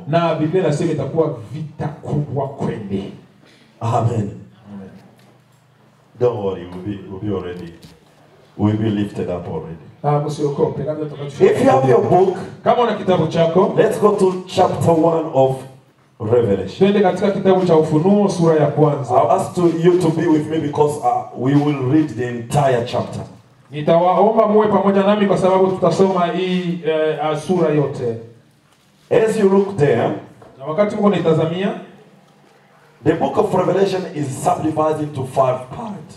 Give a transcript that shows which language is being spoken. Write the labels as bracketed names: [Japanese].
[Swahili] Na Biblia inasema itakuwa vita kubwa kweli. Amen. [English] Don't worry, we'll be already. We'll be lifted up already. [Swahili] Msiogope, labda tukachukua. [English] If you have your book, [Swahili] Kama una kitabu chako, [English] let's go to chapter 1 of Revelation. [Swahili] twende katika kitabu cha Ufunuo sura ya kwanza. [English] I'll ask you to be with me because we will read the entire chapter. [Swahili] Nitawaomba muwe pamoja nami kwa sababu tutasoma hii sura yote. [English] As you look there, [Swahili] Na wakati mko naitazamia, [English] the book of Revelation is subdivided into 5 parts.